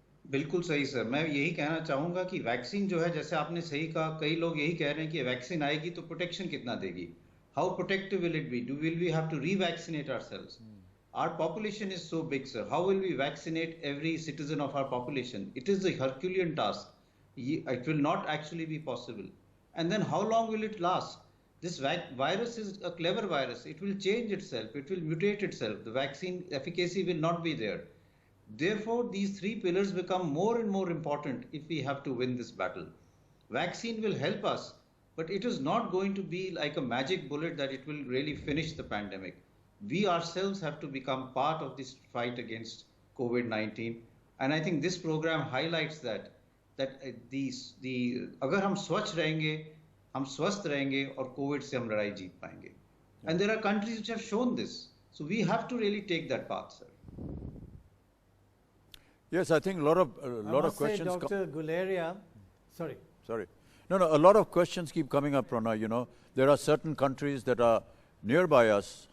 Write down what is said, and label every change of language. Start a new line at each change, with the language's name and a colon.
Hindi: बिल्कुल सही सर, मैं यही कहना चाहूंगा कि वैक्सीन जो है, जैसे आपने सही कहा, कई लोग यही कह रहे हैं कि वैक्सीन आएगी तो प्रोटेक्शन कितना देगी,
English: How protective will it be, will we have to revaccinate ourselves, our population is so big sir, how will we vaccinate every citizen of our population? It is a Herculean task, it will not actually be possible. And then how long will it last? This virus is a clever virus, it will change itself, it will mutate itself, the vaccine efficacy will not be there. Therefore, these three pillars become more and more important if we have to win this battle. Vaccine will help us, but it is not going to be like a magic bullet that it will really finish the pandemic. We ourselves have to become part of this fight against COVID-19. And I think this program highlights that
Hindi: अगर हम स्वच्छ रहेंगे, हम स्वस्थ रहेंगे और Covid से हम लड़ाई जीत पाएंगे.
English: And there are countries which have shown this. So we have to really take that path, sir. Yes, I think a lot of questions. Dr. Guleria, sorry. No, a lot of questions keep coming up, Pranay. You know, there are certain countries that are nearby us.